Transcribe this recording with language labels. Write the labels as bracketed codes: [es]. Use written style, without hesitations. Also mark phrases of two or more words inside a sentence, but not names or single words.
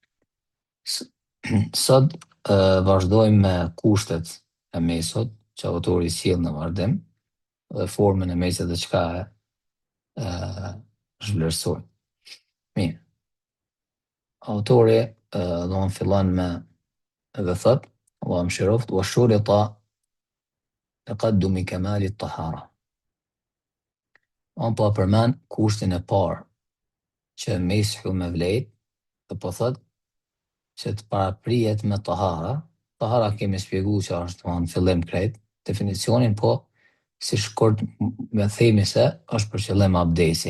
[sq] Sot vazhdojmë me kushtet e mesut që autori sjell në vazhdim dhe formën e mesit dhe çka zhvlerësoj. Mirë. Autori fillon me dhe thot, Allah më shiroft, [ar] وشرط تقدم كمال الطهارة. [sq] Po përmend kushtin e parë që meshu me vlejt, dhe po thot që të paraprihet me tahara. Tahara kemi shpjegu që është në fillim krejt definicionin, po si shkurt me themi se është për qëllim abdesi.